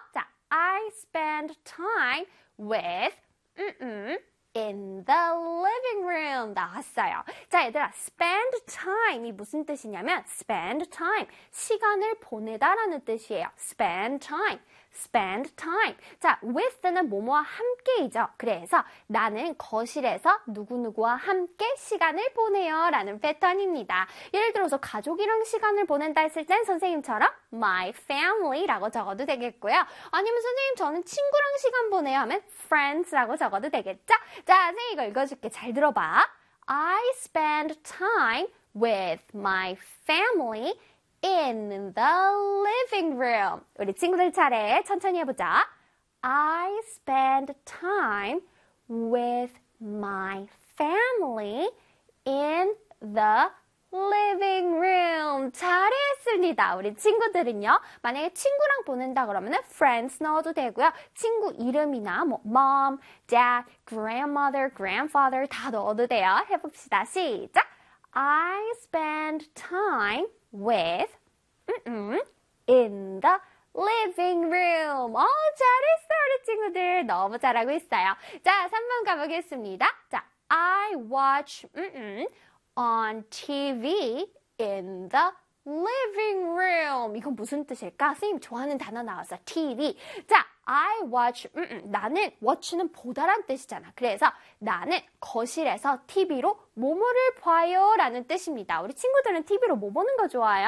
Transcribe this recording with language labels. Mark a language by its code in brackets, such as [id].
[en] 자, I spend time with, in the living room. [ko] 나왔어요. 자, 얘들아, [en] spend time [ko] 이 무슨 뜻이냐면, spend time. 시간을 보내다라는 뜻이에요. [en] spend time. spend time. 자, with는 [ko] 뭐뭐와 함께이죠. 그래서 나는 거실에서 누구누구와 함께 시간을 보내요. 라는 패턴입니다. 예를 들어서 가족이랑 시간을 보낸다 했을 땐 선생님처럼 [en] my family [ko] 라고 적어도 되겠고요. 아니면 선생님, 저는 친구랑 시간 보내요 하면 friends라고 적어도 되겠죠? 자, 선생님 이거 읽어줄게. 잘 들어봐. [en] I spend time with my family in the living room. [ko] 우리 친구들 차례. 천천히 해보자. [en] I spend time with my family in the living room. [ko] 잘했습니다. 우리 친구들은요. 만약에 친구랑 보낸다 그러면은 friends 넣어도 되고요. 친구 이름이나 뭐 [en] mom, dad, grandmother, grandfather [ko] 다 넣어도 돼요. 해봅시다. 시작. [en] I spend time with in the living room. [ko] 잘했어, 우리 친구들. 너무 잘하고 있어요. 자, 3번 가보겠습니다. [en] 자, I watch on TV in the living room. [ko] 이건 무슨 뜻일까? 선생님 좋아하는 단어 나왔어. TV. 자, [en] I watch, [ko] 나는, watch는 보다란 뜻이잖아. 그래서 나는 거실에서 TV로 뭐뭐를 봐요? 라는 뜻입니다. 우리 친구들은 TV로 뭐 보는 거 좋아해요?